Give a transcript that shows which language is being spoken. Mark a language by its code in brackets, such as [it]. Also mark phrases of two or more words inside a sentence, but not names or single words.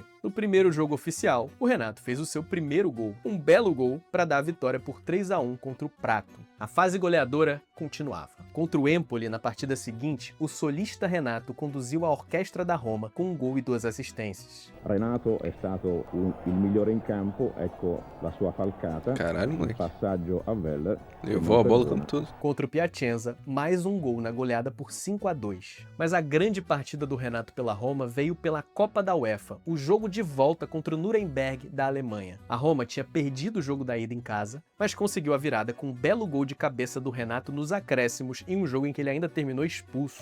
[pt] No primeiro jogo oficial, o Renato fez o seu primeiro gol, um belo gol para dar a vitória por 3-1 contra o Prato. A fase goleadora continuava. Contra o Empoli, na partida seguinte, o solista Renato conduziu a orquestra da Roma com 1 gol e 2 assistências. [it] Renato è stato il migliore in campo, ecco la sua falcata, [pt] Caralho, moleque. [it] passaggio a Weller. [pt] Levou a bola como tudo. Contra o Piacenza, mais 1 gol na goleada por 5-2. Mas a grande partida do Renato pela Roma veio pela Copa da UEFA, o jogo de volta contra o Nuremberg da Alemanha. A Roma tinha perdido o jogo da ida em casa, mas conseguiu a virada com um belo gol de cabeça do Renato nos acréscimos em um jogo em que ele ainda terminou expulso.